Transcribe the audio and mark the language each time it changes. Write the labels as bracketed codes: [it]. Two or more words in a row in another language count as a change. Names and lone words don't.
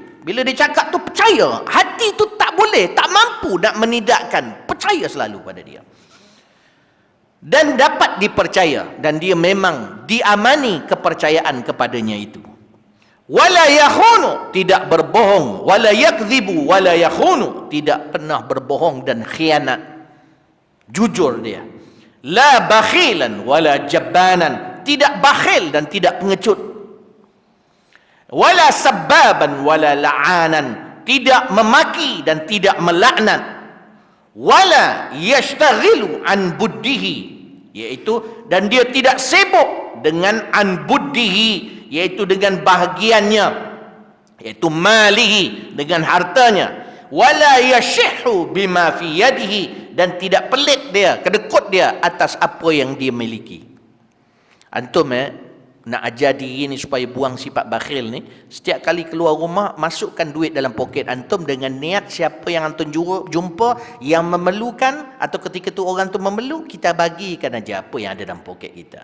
[ms] Bila dia cakap tu percaya. Hati tu tak boleh, tak mampu nak menidakkan. Percaya selalu pada dia. Dan dapat dipercaya. Dan dia memang diamani kepercayaan kepadanya itu. [ar] ولا يخون, [ms] tidak berbohong. [ar] ولا يكذب ولا يخون, [ms] tidak pernah berbohong dan khianat. Jujur dia. [ar] لا بخيلا ولا جبانا, [ms] tidak bakhil dan tidak pengecut. [ar] ولا سبابا ولا لعانا, [ms] tidak memaki dan tidak melaknat. [ar] ولا يشتغل عن بده, [ms] iaitu dan dia tidak sibuk dengan [ar] عن بده, [ms] iaitu dengan bahagiannya, iaitu malihi, dengan hartanya. [ar] ولا يشح بما في يديه, [ms] dan tidak pelit dia, kedekut dia atas apa yang dia miliki. Antum nak ajar diri ni supaya buang sifat bakhil ni, setiap kali keluar rumah masukkan duit dalam poket antum dengan niat siapa yang antum jumpa yang memerlukan, atau ketika tu orang tu memerlu, kita bagikan aja apa yang ada dalam poket kita.